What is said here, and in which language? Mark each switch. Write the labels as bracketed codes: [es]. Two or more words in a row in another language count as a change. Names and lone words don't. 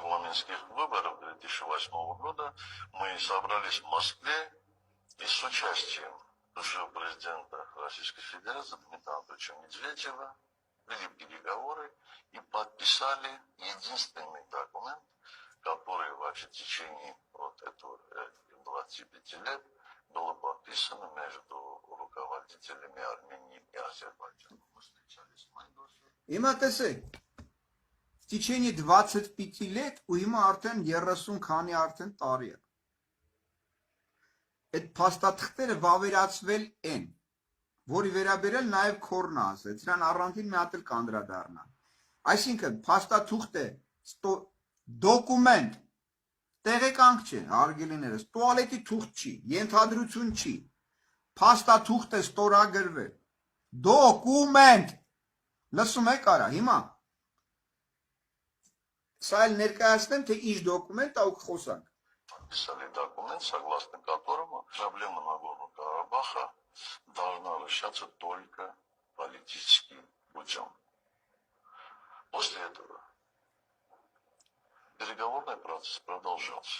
[ru] президентских выборов 2008 года мы собрались в Москве и с участием бывшего президента Российской Федерации Дмитрия Анатольевича Медведева вели переговоры и подписали единственный документ, который вообще в течение вот этого 25 лет было подписано между руководителями Армении и Азербайджана. Мы встречались в Майдосе. В течение 25 лет [hy] ու հիմա արդեն 30 քանի արդեն տարի է։ Այդ փաստաթղթերը վավերացվել են, որի վերաբերել նաև քորնը ասեց, դրան առանցին մի հատ էլ կանդրադառնա։ Այսինքն փաստաթուղթը դոկումենտ տեղեկանք չէ, հարգելիներս, տուալետի թուղթ չի, ենթադրություն չի, փաստաթուղթ է ստորագրվել, դոկումենտ, լսում եք արա, հիմա, սա էլ ներկայացնեմ, թե ինչ դոկումենտ ա ու կխոսանք։ [ru] Подписали документ, согласно которому проблема Нагорного Карабаха должна решаться только политическим путем. После этого переговорный процесс продолжался.